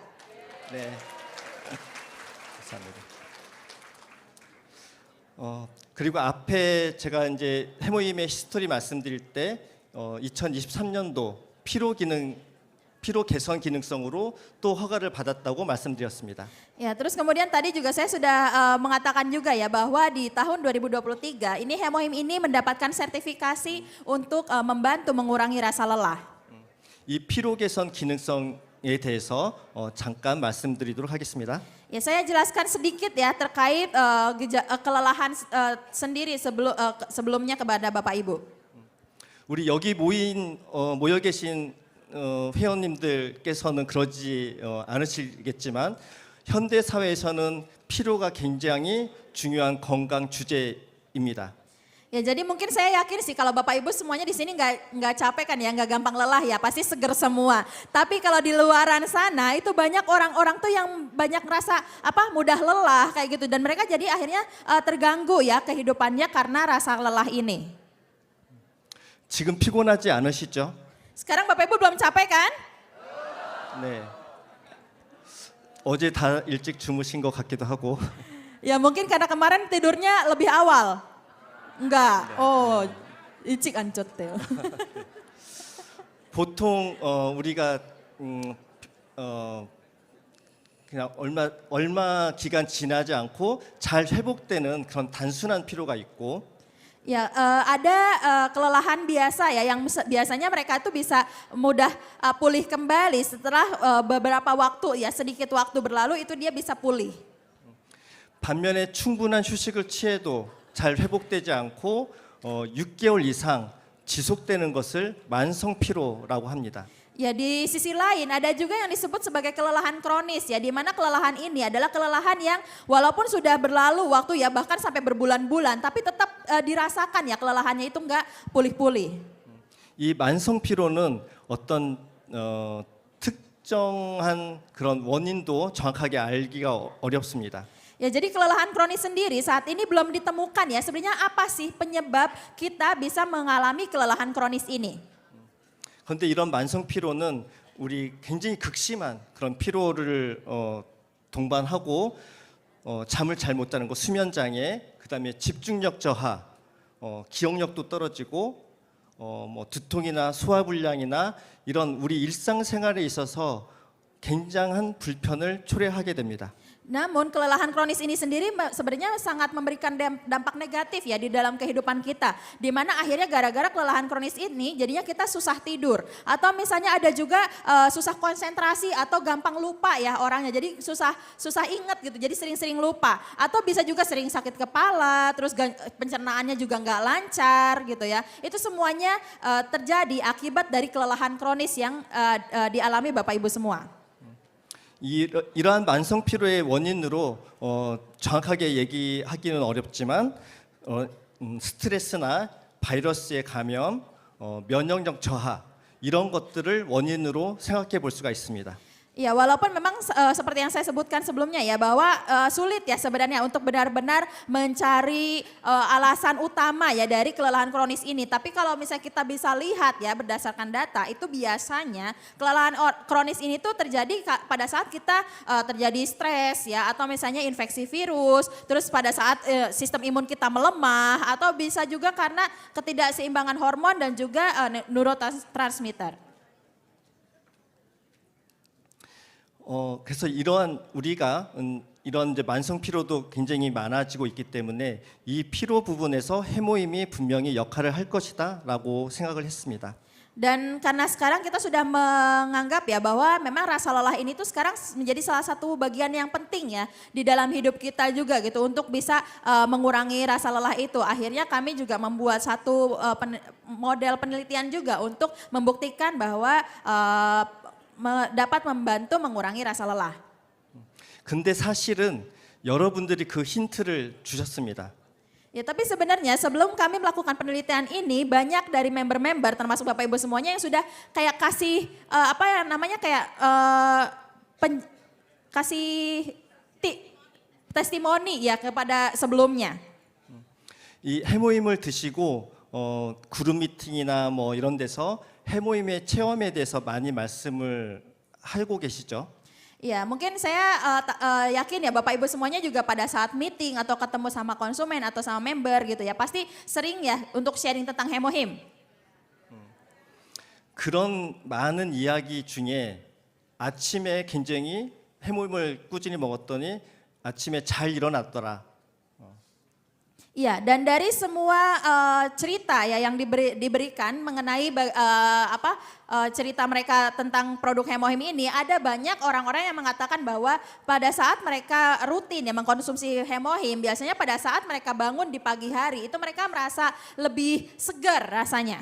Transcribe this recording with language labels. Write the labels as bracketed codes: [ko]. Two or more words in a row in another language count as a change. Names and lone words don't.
[ko] 네. 감사합니다. 그리고 앞에 제가 이제 해모임의 히스토리 말씀드릴 때 2023년도 피로 개선 기능성으로 또 허가를 받았다고 말씀드렸습니다. [id] Ya, terus kemudian tadi juga saya sudah mengatakan juga ya bahwa di tahun 2023 ini hemohim ini mendapatkan sertifikasi untuk membantu mengurangi rasa lelah. [ko] 이 피로 개선 기능성에 대해서 잠깐 말씀드리도록 하겠습니다. [id] Ya, saya jelaskan sedikit ya terkait kelelahan sendiri sebelumnya kepada Bapak Ibu. [ko] 우리 여기 모여 계신 회원님들께서는 그러지 않으시겠지만 현대 사회에서는 피로가 굉장히 중요한 건강 주제입니다. [id] Ya jadi mungkin saya yakin sih kalau Bapak Ibu semuanya di sini nggak capek kan ya, nggak gampang lelah ya, pasti seger semua. Tapi kalau di luaran sana itu banyak orang-orang tuh yang banyak ngerasa mudah lelah kayak gitu dan mereka jadi akhirnya terganggu ya kehidupannya karena rasa lelah ini. [ko] 지금 피곤하지 않으시죠? [id] Sekarang Bapak Ibu belum capek kan? [ko] 네. 어제 다 일찍 주무신 것 같기도 하고. Ya mungkin karena kemarin tidurnya lebih awal. [id] Enggak. [ko] Oh, 일찍 안 쪘대요. 보통 우리가 그냥 얼마 기간 지나지 않고 잘 회복되는 그런 단순한 피로가 있고 [id] Ya, ada kelelahan biasa ya yang biasanya mereka itu bisa mudah pulih kembali setelah beberapa waktu ya, sedikit waktu berlalu itu dia bisa pulih. [ko] 반면에 충분한 휴식을 취해도 잘 회복되지 않고 6개월 이상 지속되는 것을 만성 피로라고 합니다. [id] Ya di sisi lain ada juga yang disebut sebagai kelelahan kronis ya, di mana kelelahan ini adalah kelelahan yang walaupun sudah berlalu waktu ya bahkan sampai berbulan-bulan tapi tetap dirasakan ya kelelahannya itu enggak pulih-pulih. [ko] 이 만성 피로는 어떤 특정한 그런 원인도 정확하게 알기가 어렵습니다. [id] Ya, jadi kelelahan kronis sendiri saat ini belum ditemukan ya. Sebenarnya apa sih penyebab kita bisa mengalami kelelahan kronis ini? [ko] 그런데 이런 만성 피로는 우리 굉장히 극심한 그런 피로를 동반하고 잠을 잘 못 자는 거, 수면 장애, 그다음에 집중력 저하, 기억력도 떨어지고 뭐 두통이나 소화불량이나 이런 우리 일상생활에 있어서 굉장한 불편을 초래하게 됩니다. [id] Namun kelelahan kronis ini sendiri sebenarnya sangat memberikan dampak negatif ya di dalam kehidupan kita. Di mana akhirnya gara-gara kelelahan kronis ini jadinya kita susah tidur. Atau misalnya ada juga susah konsentrasi atau gampang lupa ya orangnya. Jadi susah ingat gitu, jadi sering-sering lupa. Atau bisa juga sering sakit kepala, terus pencernaannya juga nggak lancar gitu ya. Itu semuanya terjadi akibat dari kelelahan kronis yang dialami Bapak Ibu semua. [ko] 이러한 만성 피로의 원인으로 정확하게 얘기하기는 어렵지만 스트레스나 바이러스의 감염, 면역력 저하 이런 것들을 원인으로 생각해 볼 수가 있습니다. [id] Ya, walaupun memang seperti yang saya sebutkan sebelumnya ya bahwa sulit ya sebenarnya untuk benar-benar mencari alasan utama ya dari kelelahan kronis ini. Tapi kalau misalnya kita bisa lihat ya berdasarkan data itu biasanya kelelahan kronis ini tuh terjadi pada saat kita terjadi stres ya atau misalnya infeksi virus, terus pada saat sistem imun kita melemah atau bisa juga karena ketidakseimbangan hormon dan juga neurotransmitter. [ko] 그래서 이러한 우리가 이런 이제 만성 피로도 굉장히 많아지고 있기 때문에 이 피로 부분에서 해모임이 분명히 역할을 할 것이다라고 생각을 했습니다. [id] Dan karena sekarang kita sudah menganggap ya bahwa memang rasa lelah ini tuh sekarang menjadi salah satu bagian yang penting ya di dalam hidup kita juga gitu untuk bisa mengurangi rasa lelah itu. Akhirnya kami juga membuat satu model penelitian juga untuk membuktikan bahwa dapat membantu mengurangi rasa lelah. [ko] 근데 사실은 여러분들이 그 힌트를 주셨습니다. [id] Ya, tapi sebenarnya sebelum kami melakukan penelitian ini banyak dari member-member termasuk Bapak Ibu semuanya yang sudah kayak kasih apa ya namanya kayak kasih testimoni ya kepada sebelumnya. [ko] 이 해모임을 드시고 그룹 미팅이나 뭐 이런 데서 해모임의 체험에 대해서 많이 말씀을 하고 계시죠? [id] Ya, mungkin saya yakin ya Bapak Ibu semuanya juga pada saat meeting atau ketemu sama konsumen atau sama member gitu ya, pasti sering ya untuk sharing tentang hemohim. [ko] 그런 많은 이야기 중에 아침에 굉장히 해모임을 꾸준히 먹었더니 아침에 잘 일어났더라. [id] Iya, dan dari semua cerita ya yang diberikan mengenai cerita mereka tentang produk hemohim ini, ada banyak orang-orang yang mengatakan bahwa pada saat mereka rutin ya mengkonsumsi hemohim, biasanya pada saat mereka bangun di pagi hari itu mereka merasa lebih segar rasanya.